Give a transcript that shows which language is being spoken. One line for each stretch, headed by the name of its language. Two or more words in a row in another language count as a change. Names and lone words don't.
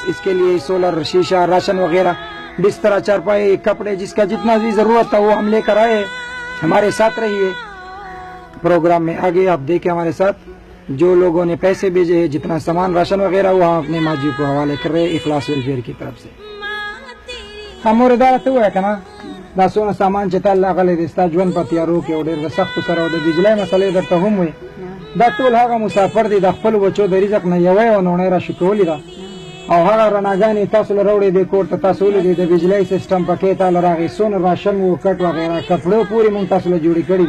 Hindi: इसके लिए सोलर, शीशा, राशन वगैरह, बिस्तर, चारपाई, कपड़े, जिसका जितना भी ज़रूरत था वो हम लेकर आए. हमारे साथ रहिए प्रोग्राम में आगे आप देखें हमारे साथ जो लोगों ने पैसे भेजे हैं, जितना सामान राशन वगैरह वो हम अपने माँ जी को हवाले कर रहे हैं इखलास वेलफेयर की तरफ से. हमारे दारत हुआ है का ना
Pashto: دا څونه سامان چې تل راغلی دی ستا ژوند په تیارو کې او ډېر د سختو سره او د بجلۍ مسلې درته هم وي. دا ټول هغه مسافر دی د خپلو بچو د رزق نه یوه یوه نوڼۍ راشي کولی ده او هغه رڼاګانې تاسو له راوړې دی کور ته تاسو ولیدې د بجلۍ سیسټم پکې تاله راغی څونه راشن و کټ وغیره کپړو پورې مونږ تاسو له جوړې کړي دي.